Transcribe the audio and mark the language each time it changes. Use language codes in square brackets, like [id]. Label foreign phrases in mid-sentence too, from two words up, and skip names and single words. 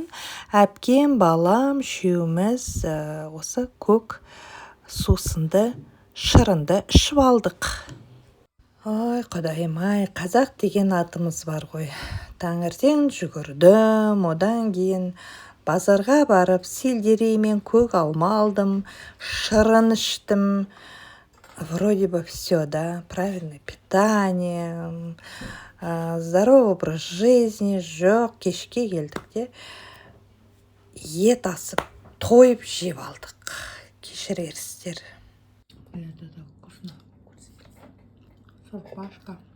[kk] Әпкем, балам, үшеуміз осы көк сусынды шырынды ішіп алдық. Ой, құдайым-ай, қазақ деген атымыз бар ғой. Таңертең жүгірдім, одан кейін базарға барып сельдерей мен көк алма алдым, шырын іштім. [ru] Вроде бы все, да, правильное питание, здоровый образ жизни, [kk] жоқ, кешке келдік де, ет асып, тойып жеп алдық. Кешірерсіздер. [ru] Это так вкусно. [kk] Сорпашка.